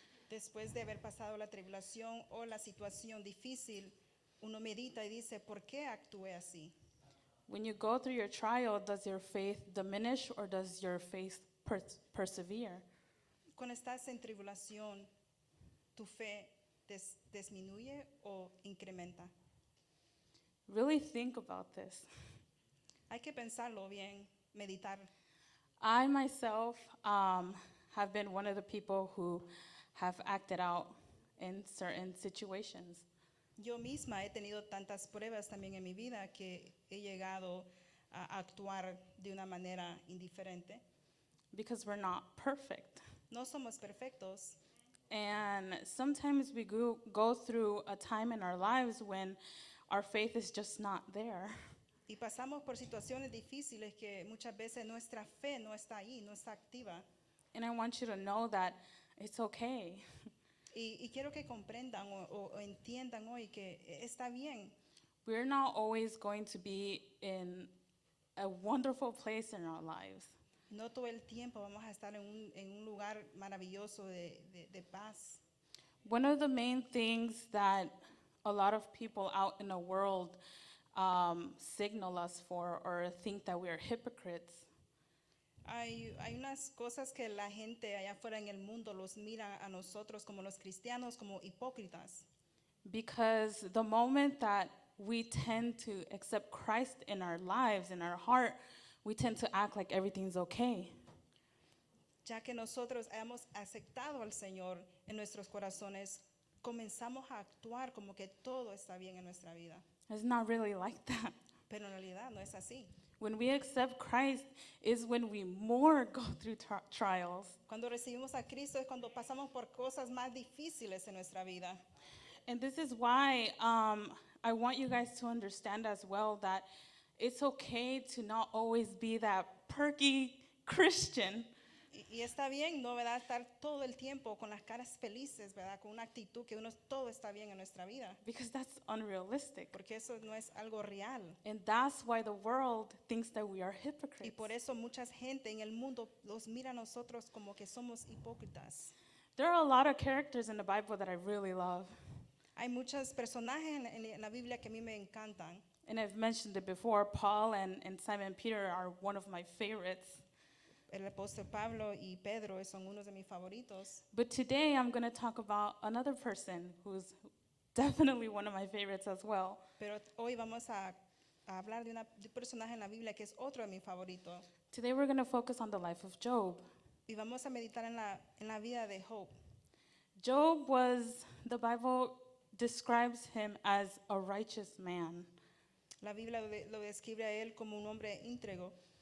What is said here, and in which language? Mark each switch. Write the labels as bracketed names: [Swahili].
[Spanish] Después de haber pasado la tribulación o la situación difícil, uno medita y dice, ¿por qué actué así? [English] When you go through your trial, does your faith diminish or does your faith persevere? [Spanish] Cuando estás en tribulación, ¿tu fe disminuye o incrementa? [English] Really think about this. [Spanish] Hay que pensarlo bien, meditar. [English] I myself have been one of the people who have acted out in certain situations. [Spanish] Yo misma he tenido tantas pruebas también en mi vida que he llegado a actuar de una manera indiferente. [English] Because we're not perfect. [Spanish] No somos perfectos. [English] And sometimes we go through a time in our lives when our faith is just not there. [Spanish] Y pasamos por situaciones difíciles que muchas veces nuestra fe no está ahí, no está activa. [English] And I want you to know that it's okay. [Spanish] Y quiero que comprendan o entiendan hoy que está bien. [English] We're not always going to be in a wonderful place in our lives. [Spanish] No todo el tiempo vamos a estar en un lugar maravilloso de paz. [English] One of the main things that a lot of people out in the world signal us for or think that we are hypocrites [Spanish] Hay unas cosas que la gente allá afuera en el mundo los mira a nosotros como los cristianos como hipócritas. [English] because the moment that we tend to accept Christ in our lives, in our heart, we tend to act like everything's okay. [Spanish] Ya que nosotros hemos aceptado al Señor en nuestros corazones, comenzamos a actuar como que todo está bien en nuestra vida. [English] It's not really like that. [Spanish] Pero en realidad no es así. [English] When we accept Christ is when we more go through trials. [Spanish] Cuando recibimos a Cristo es cuando pasamos por cosas más difíciles en nuestra vida. [English] And this is why I want you guys to understand as well that it's okay to not always be that perky Christian. [Spanish] Y está bien, ¿no? ¿Verdad? Estar todo el tiempo con las caras felices, ¿verdad? Con una actitud que todo está bien en nuestra vida. [English] Because that's unrealistic. [Spanish] Porque eso no es algo real. [English] And that's why the world thinks that we are [Spanish] Y [English] hypocrites. [Spanish] por eso mucha gente en el mundo los mira a nosotros como que somos hipócritas. [English] There are a lot of characters in the Bible that I really love. [Spanish] Hay muchos personajes en la Biblia que a mí me encantan. [English] And I've mentioned it before, Paul and Simon Peter are one of my favorites. [Spanish] El apóstol Pablo y Pedro son unos de mis favoritos. [English] But today I'm going to talk about another person who's definitely one of my favorites as well. [Spanish] Pero hoy vamos a hablar de un personaje en la Biblia que es otro de mis favoritos. [English] Today we're going to focus on the life of Job. [Spanish] Y vamos a meditar en la vida de Job. [English] Job the Bible describes him as a righteous man. [Spanish] La Biblia lo describe a él como un hombre íntegro.